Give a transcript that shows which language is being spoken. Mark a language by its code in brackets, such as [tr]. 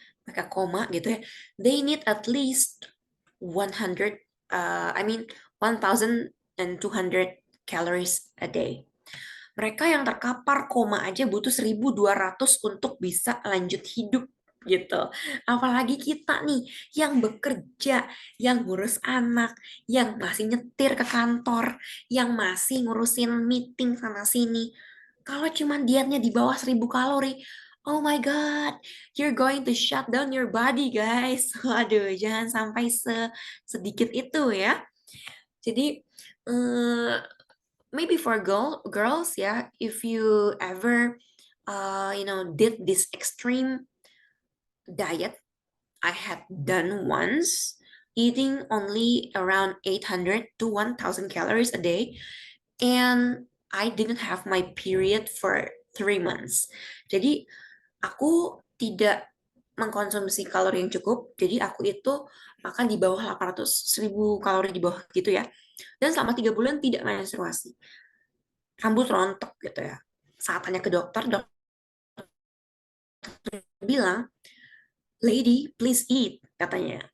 [id] mereka koma gitu ya, [en] they need at least 100, I mean 1,200 calories a day. [id] Mereka yang terkapar koma aja butuh 1.200 untuk bisa lanjut hidup gitu. Apalagi kita nih yang bekerja, yang ngurus anak, yang masih nyetir ke kantor, yang masih ngurusin meeting sana sini. Kalau cuma dietnya di bawah 1.000 kalori, [en] oh my God, you're going to shut down your body, guys. [id] Waduh, jangan sampai sedikit itu ya. Jadi, eh, [en] maybe for girls ya, if you ever, did this extreme diet I had done once, eating only around 800 to 1,000 calories a day, and I didn't have my period for 3 months. [id] Jadi aku tidak mengkonsumsi kalori yang cukup, jadi aku itu makan di bawah 800.000 kalori di bawah gitu ya. Dan selama 3 bulan tidak menstruasi. Rambut rontok gitu ya. Saat tanya ke dokter, dokter bilang, [en] lady, please eat, [id] katanya.